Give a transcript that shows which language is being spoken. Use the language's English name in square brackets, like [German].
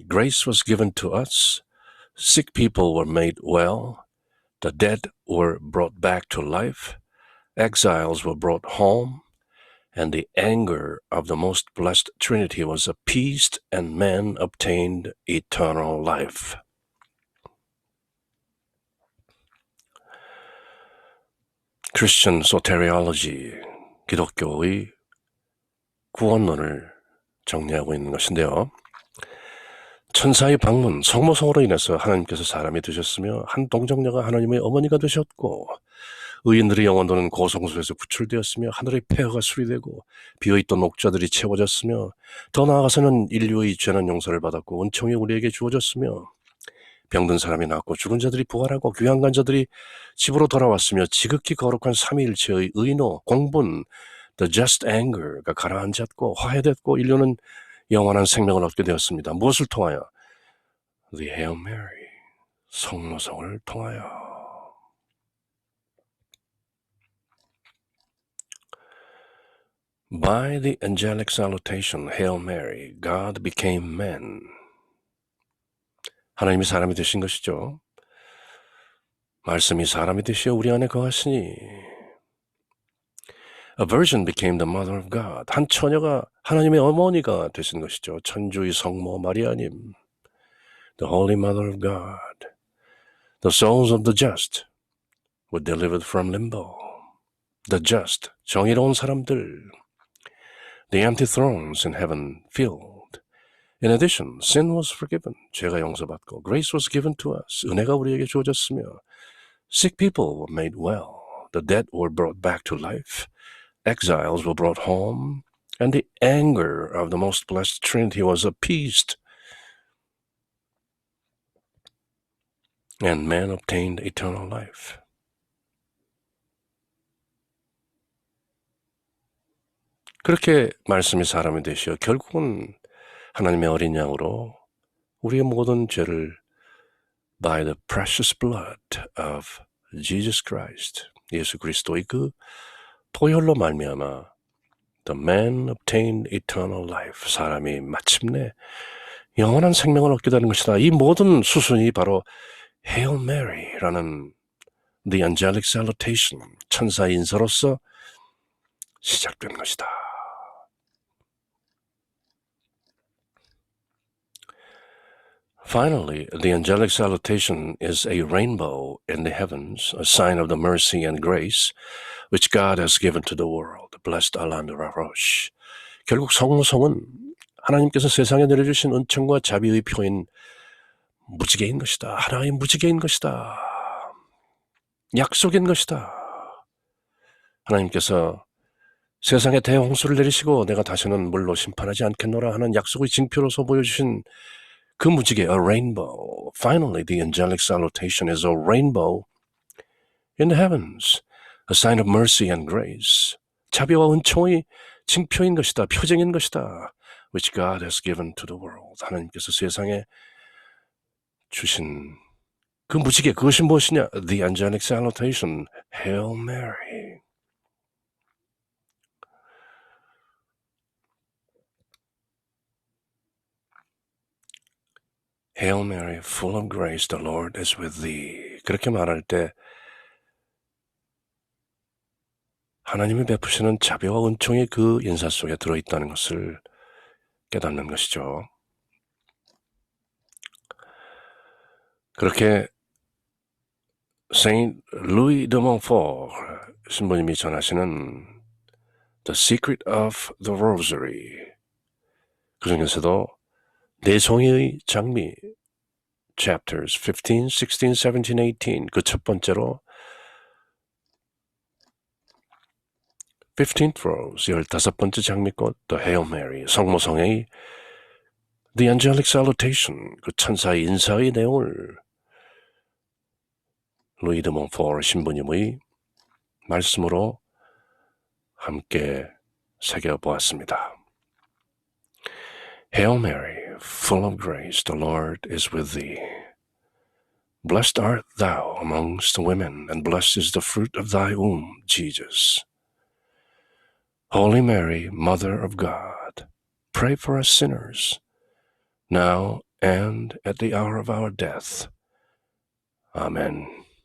[English] Grace was given to us. Sick people were made well. The dead were brought back to life. exiles were brought home, and the anger of the most blessed Trinity was appeased, and man obtained eternal life. Christian soteriology, [Korean] 기독교의 구원론을 정리하고 있는 것인데요. 천사의 방문, 성모성으로 인해서 하나님께서 사람이 되셨으며 한 동정녀가 하나님의 어머니가 되셨고 의인들의 영혼들은 고성소에서 구출되었으며 하늘의 폐허가 수리되고 비어있던 옥좌들이 채워졌으며 더 나아가서는 인류의 죄는 용서를 받았고 은총이 우리에게 주어졌으며 병든 사람이 낫고 죽은 자들이 부활하고 귀한 간자들이 집으로 돌아왔으며 지극히 거룩한 삼위일체의 의노, 공분, [English] the just anger [Korean] 가 가라앉았고 화해됐고 인류는 영원한 생명을 얻게 되었습니다. 무엇을 통하여? [English] The Hail Mary, [Korean] 성모성을 통하여. [English] By the angelic salutation, Hail Mary, God became man. [Korean] 하나님이 사람이 되신 것이죠. 말씀이 사람이 되시어 우리 안에 거하시니 [English] A virgin became the mother of God. [Korean] 한 처녀가 하나님의 어머니가 되신 것이죠. 천주의 성모 마리아님. [English] The Holy Mother of God. The souls of the just were delivered from limbo. The just, [Korean] 정의로운 사람들. [English] The empty thrones in heaven filled. In addition, sin was forgiven. [Korean] 죄가 용서받고 [English] grace was given to us. [Korean] 은혜가 우리에게 주어졌으며 [English] sick people were made well. The dead were brought back to life. Exiles were brought home. And the anger of the most blessed Trinity was appeased. And man obtained eternal life. [Korean] 그렇게 말씀이 사람이 되시어 결국은 하나님의 어린 양으로 우리의 모든 죄를 [English] by the precious blood of Jesus Christ, [Korean] 예수 그리스도의 그 보혈로 말미암아 [English] the man obtained eternal life, [Korean] 사람이 마침내 영원한 생명을 얻게 되는 것이다. 이 모든 수순이 바로 Hail Mary라는 [English] the angelic salutation, [Korean] 천사 인사로서 시작된 것이다. [English] Finally, the angelic salutation is a rainbow in the heavens, a sign of the mercy and grace which God has given to the world. Blessed Alain Laroche. [Korean] 결국 성모성은 하나님께서 세상에 내려주신 은총과 자비의 표인 무지개인 것이다. 하나의 무지개인 것이다. 약속인 것이다. 하나님께서 세상에 대홍수를 내리시고 내가 다시는 물로 심판하지 않겠노라 하는 약속의 징표로서 보여주신 그 무지개, a rainbow. [English] Finally, the angelic salutation is a rainbow in the heavens, a sign of mercy and grace. [Korean] 자비와 은총의 징표인 것이다, 표징인 것이다. [English] Which God has given to the world. [Korean] 하나님께서 세상에 주신 그 무지개, 그것이 무엇이냐? [English] The angelic salutation, Hail Mary. Hail Mary, full of grace, the Lord is with thee. [Korean] 그렇게 말할 때 하나님이 베푸시는 자비와 은총이 그 인사 속에 들어있다는 것을 깨닫는 것이죠. 그렇게 Saint Louis de Montfort 신부님이 전하시는 The Secret of the Rosary, 그 중에서도 네 송이의 장미 chapters 15, 16, 17, 18 그 첫 번째로 [English] 15th rose [Korean] 15번째 장미꽃 The Hail Mary 성모성의 [English] The Angelic Salutation [Korean] 그 천사의 인사의 내용을 루이 드 몬포르 신부님의 말씀으로 함께 새겨보았습니다. [English] Hail Mary, full of grace, the Lord is with thee. Blessed art thou amongst women, and blessed is the fruit of thy womb, Jesus. Holy Mary, Mother of God, pray for us sinners, now and at the hour of our death. Amen.